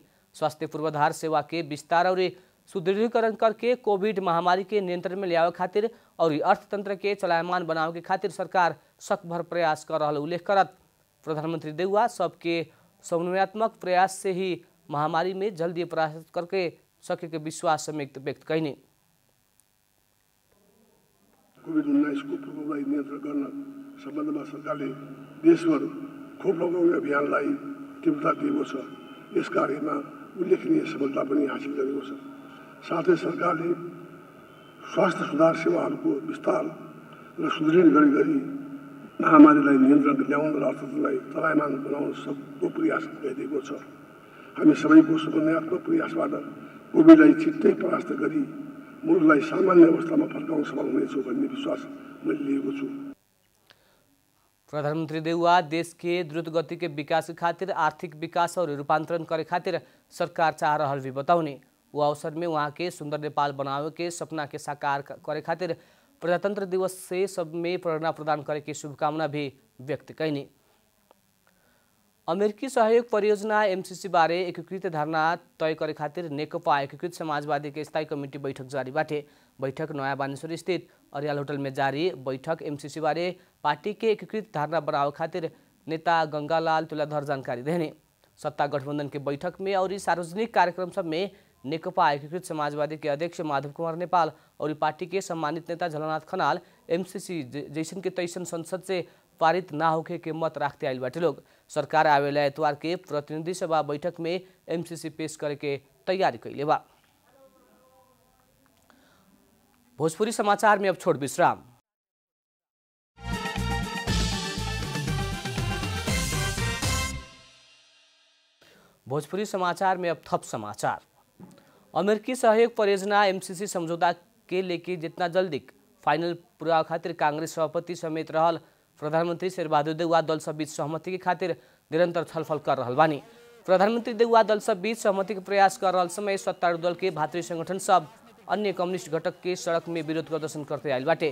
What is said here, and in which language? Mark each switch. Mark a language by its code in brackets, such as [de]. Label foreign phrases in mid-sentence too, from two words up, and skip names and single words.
[bho] स्वास्थ्य पूर्वाधार सेवा के विस्तार और सुदृढ़ीकरण करके कोविड महामारी के नियंत्रण में लियावे खातिर और अर्थतंत्र के चलायमान बनावे के खातिर सरकार सकभर प्रयास कर रहल उल्लेख करत प्रधानमंत्री देउवा सबके समन्वयात्मक प्रयास से ही महामारी में जल्दी परास्त करके सके के विश्वास समेत व्यक्त कईने। [ne] कोभिड-19 को प्रकोपलाई नियन्त्रण गर्न सम्बन्धमा सरकारले देशभर खोप लगाउने अभियानलाई तीव्रता दिएको छ। यस कार्यमा उल्लेखनीय सफलता पनि हासिल गरेको छ। साथै सरकारले स्वास्थ्य सुधार सेवाहरूको विस्तार र सुदृढ गरी महामारीलाई नियन्त्रण ल्याउन र अर्थतन्त्रलाई चलायमान बनाउन सबको प्रयास गरिदिएको छ। हामी सबैको समन्वयात्मक प्रयासबाट कोभिडलाई छिट्टै परास्त गरी मुलुकलाई सामान्य अवस्थामा फर्काउन सफल हुनेछौँ भन्ने विश्वास मैले लिएको छु। [bho] प्रधानमंत्री देउवा देश के द्रुत गति के विकास के खातिर आर्थिक विकास और रूपांतरण करे खातिर सरकार चाह रहल भी बताउने। वो अवसर में वहाँ के सुंदर नेपाल बनावे के सपना के साकार करे खातिर प्रजातंत्र दिवस से सब में प्रेरणा प्रदान करे की शुभकामना भी व्यक्त कईनी। अमेरिकी सहयोग परियोजना एमसीसी बारे एकीकृत धारणा तय करे खातिर नेकपा एकीकृत समाजवादी के स्थायी कमिटी बैठक जारी बाटे। बैठक नयाँ बानेश्वर स्थित अरियाल होटल में जारी। बैठक एमसीसी बारे पार्टी के एकीकृत धारणा बनावे खातिर नेता गंगालाल तुलाधर जानकारी देने। सत्ता गठबंधन के बैठक में और सार्वजनिक कार्यक्रम सब में नेकपा एकीकृत समाजवादी के अध्यक्ष माधव कुमार नेपाल और पार्टी के सम्मानित नेता झलनाथ खनाल एमसीसी जैसन के तैसन संसद से पारित ना होके के मत राखते आइल बाटे लोग। सरकार आवेला एतवार के प्रतिनिधि सभा बैठक में एमसीसी पेश करे के तैयारी कैले बा। भोजपुरी समाचार में अब छोड़ विश्राम। भोजपुरी समाचार में अब थप समाचार। अमेरिकी सहयोग परियोजना एमसीसी समझौता के लेके जितना जल्दी फाइनल पूरा खातिर कांग्रेस सभापति समेत रहल प्रधानमंत्री शेरबहादुर देउवा दल सब बीच सहमति के खातिर निरंतर छलफल कर रहल बानी। प्रधानमंत्री देउवा दल सब बीच सहमति के प्रयास कर रहल समय सत्तारूढ़ दल के भातृ संगठन सब अन्य कम्युनिस्ट घटक के सड़क में विरोध प्रदर्शन करते आयल बाटे।